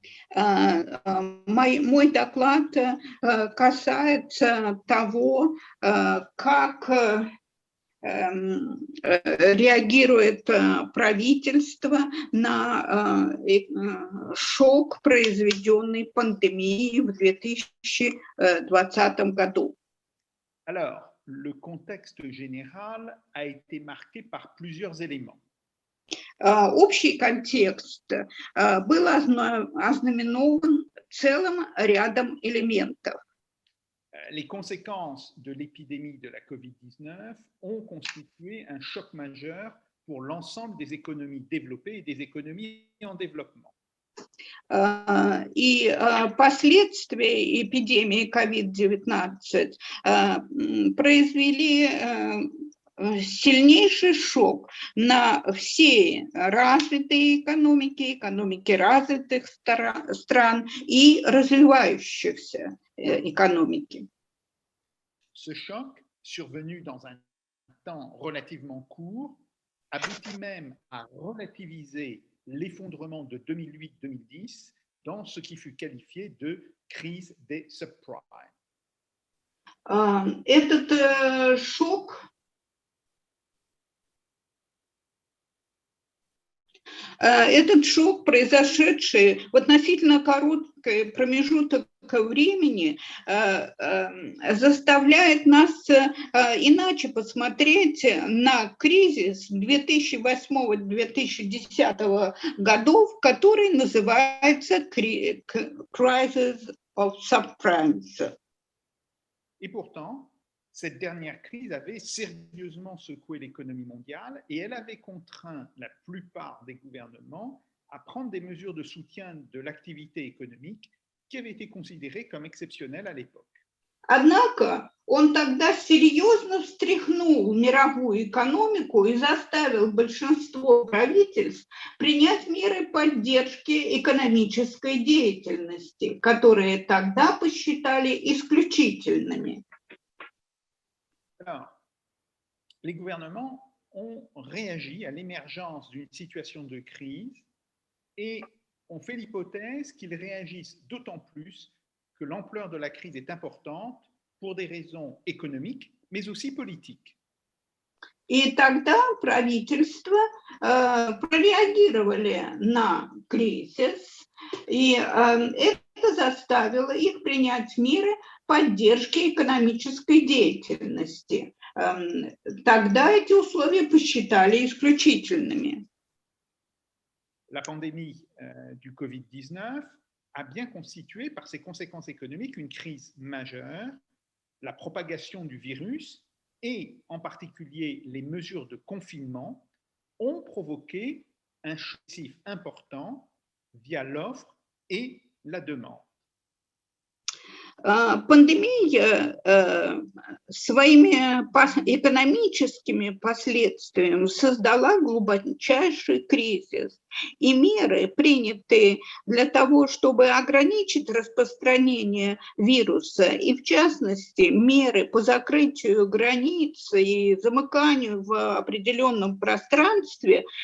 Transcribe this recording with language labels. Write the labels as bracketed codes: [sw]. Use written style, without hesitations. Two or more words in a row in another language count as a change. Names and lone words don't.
[ru] Мой доклад касается того, как реагирует правительство на шок, произведенный пандемией в 2020 году. [fr] Alors, le contexte général a été marqué par plusieurs éléments. [ru] Общий контекст был ознаменован целым рядом элементов. [fr] Les conséquences de l'épidémie de la COVID-19 ont constitué un choc majeur pour l'ensemble des économies développées et des économies en développement. [ru] И последствия эпидемии COVID-19 произвели сильнейший шок на все развитые экономики, экономики развитых стран и развивающихся экономики. [fr] Ce choc, survenu dans un temps relativement court, aboutit même à relativiser l'effondrement de 2008-2010 dans ce qui fut qualifié de crise des subprimes. [ru] Этот шок произошедший в относительно короткий промежуток времени, заставляет нас иначе посмотреть на кризис 2008-2010 годов, который называется [en] Crisis of Subprimes. [fr] Et pourtant, cette dernière crise avait sérieusement secoué l'économie mondiale et elle avait contraint la plupart des gouvernements à prendre des mesures de soutien de l'activité économique qui avaient été considérées comme exceptionnelles à l'époque. [ru] Однако он тогда серьезно встряхнул мировую экономику и заставил большинство правительств принять меры поддержки экономической деятельности, которые тогда посчитали исключительными. [fr] Alors, les gouvernements ont réagi à l'émergence d'une situation de crise et ont fait l'hypothèse qu'ils réagissent d'autant plus que l'ampleur de la crise est importante pour des raisons économiques, mais aussi politiques. [ru] И тогда правительства прореагировали на кризис, и это заставило их принять меры поддержки экономической деятельности. Тогда эти условия посчитали исключительными. [fr] La pandémie du Covid-19 a bien constitué par ses conséquences économiques une crise majeure. La propagation du virus et en particulier les mesures de confinement ont provoqué un choc important via l'offre et la demande. [ru] Пандемия своими экономическими последствиями создала глубочайший кризис, и меры, принятые для того, чтобы ограничить распространение вируса, и в частности меры по закрытию границ и замыканию в определенном пространстве,